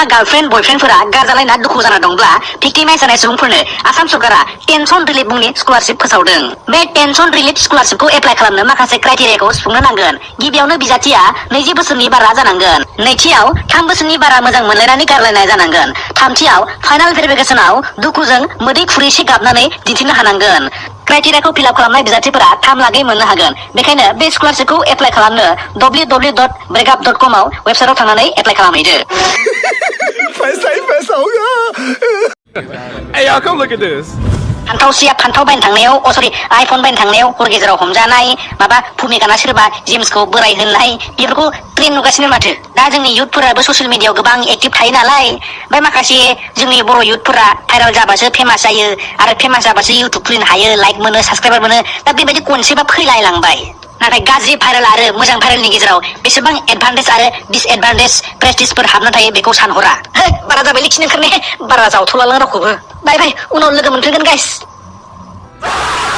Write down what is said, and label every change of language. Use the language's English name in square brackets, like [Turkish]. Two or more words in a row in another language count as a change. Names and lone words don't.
[Bodo] गार्लफ्रेन्ड बयफ्रेन्डफोरा गारजालायना दुखु जाना दंब्ला भिक्टिमाइज जानाय सुबुंफोरनो आसाम सरकारा [English] tension relief [Bodo] मुंनि स्कलारशिप फोसावदों बे [English] tension relief [Bodo] स्कलारशिपखौ एप्लाइ खालामनो माखासे क्राइटेरियाखौ सुफुंनो नांगोन गिबियावनो बिजाथिया 20 बोसोरनि बारा जानांगोन नैथियाव 3 बोसोरनि बारा मोजां मोनलायनानै गारलायनाय जानांगोन थामथियाव फाइनाल भेरिफिकेसनाव दुखुजों मोदै खुरैसे गाबनानै दिन्थिनो हानांगोन क्राइटेरियाखौ फिलआप खालामनाय बिजाथिफोरा 3 लाखै मोननो हागोन बेखायनो बे स्कलारशिपखौ एप्लाइ खालामनो www.breakup.com आव वेबसाइटआव थांनानै एप्लाइ खालामहैदो [Hindi] पैसा ही पैसा होगा [English] Hey y'all come look at this [Bodo] फान्थावसिया फान्थाव बायनो थांनायाव आइफन बायनो थांनायाव हर गेजेराव हमजानाय माबा भुमिकाना सोरबा जेम्सखौ बोराय होननाय बेफोरखौ ट्रेन नुगासिनो माथो दा जोंनि इयुथफोराबो ससियेल मिडियायाव गोबां एक्टिभ थायो नालाय ओमफ्राय माखासे जोंनि बर' इयुथफोरा भाइरेल जाबासो फेमास जायो आरो फेमास जाबासो इउटुब खुलिनो हायो लाइक मोनो साबसक्राइबार मोनो दा बेबायदि कनसेप्टआ फैलायलांबाय नाथाय गाज्रि भाइरेल आरो मोजां भाइरेलनि गेजेराव बेसेबां एडभान्टेज आरो डिसएडभान्टेज प्रेस्टिजफोर हाबना थायो बेखौ सानहरा बारा जाबाय खिनो ओंखारनाय बारा जावथ'लालां रावखौबो बाय उनाव लोगो मोनफिनगोन गाइस